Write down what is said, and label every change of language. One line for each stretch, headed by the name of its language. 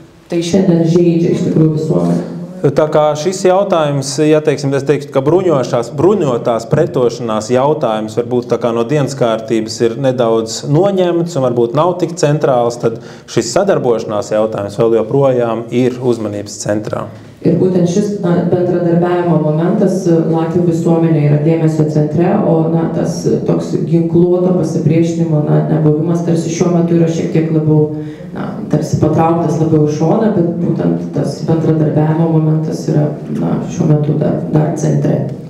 Lithuanian: Tai šiandien žeidžia iš tikrųjų visuomenę.
Latvian: Tā kā šis jautājums, ja teiksim, es teiktu, ka bruņotās pretošanās jautājums varbūt tā kā no dienas kārtības ir nedaudz noņemts un varbūt nav tik centrāls, tad šis sadarbošanās jautājums vēl joprojām ir uzmanības centrā.
Lithuanian: Ir būtent šis bendradarbiavimo momentas Latvijos visuomenė yra dėmesio centre, o tas toks ginkluoto pasipriešinimo nebuvimas tarsi šiuo metu yra šiek tiek labiau tarsi patrauktas labiau į šoną, bet būtent tas bendradarbiavimo momentas yra šiuo metu dar centre.